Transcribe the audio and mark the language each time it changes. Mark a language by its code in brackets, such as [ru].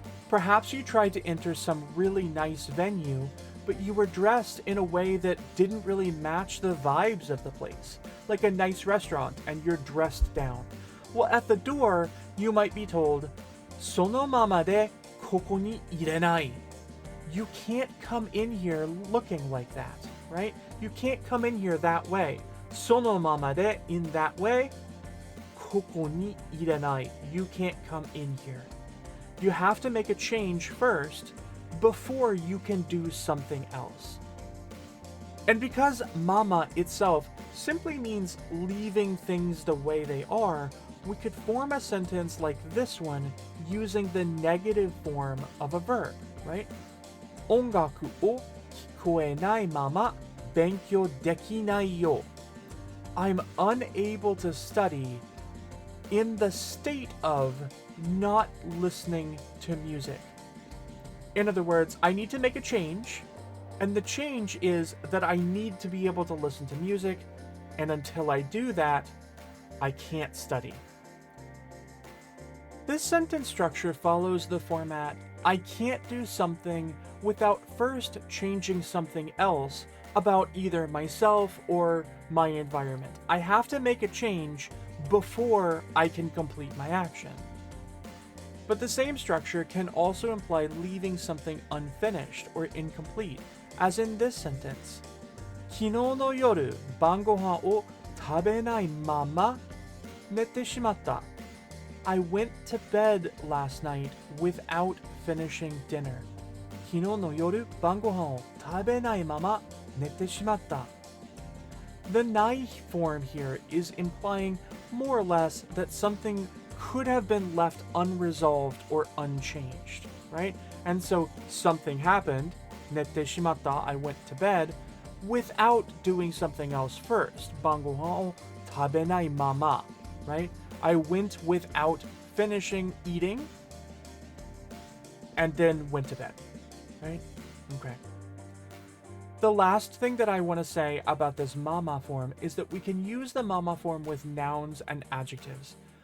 [en] Perhaps you tried to enter some really nice venue, but you were dressed in a way that didn't really match the vibes of the place, like a nice restaurant and you're dressed down. Well, at the door, you might be told, [ja] そのままでここに入れない. [en] You can't come in here looking like that, right? You can't come in here that way. [ja] そのままで [en] in that way, [ja] ここに入れない. [en] You can't come in here. You have to make a change first before you can do something else. And because mama itself simply means leaving things the way they are, we could form a sentence like this one using the negative form of a verb, right? [ja] 音楽を聞こえないまま勉強できないよ. [en] I'm unable to study in the state of not listening to music. In other words, I need to make a change, and the change is that I need to be able to listen to music, and until I do that, I can't study. This sentence structure follows the format, I can't do something without first changing something else about either myself or my environment. I have to make a change before I can complete my action. But the same structure can also imply leaving something unfinished or incomplete, as in this sentence. [ja] 昨日の夜、晩ご飯を食べないまま寝てしまった. [en] I went to bed last night without finishing dinner. [ja] 昨日の夜、晩ご飯を食べないまま寝てしまった. [en] The nai form here is implying more or less that something could have been left unresolved or unchanged, right? And so something happened, [ja] 寝てしまった, [en] I went to bed, without doing something else first. [ja] 晩ご飯を食べないまま, right? [en] I went without finishing eating and then went to bed, right? Okay. The last thing that I want to say about this mama form is that we can use the mama form with nouns and adjectives.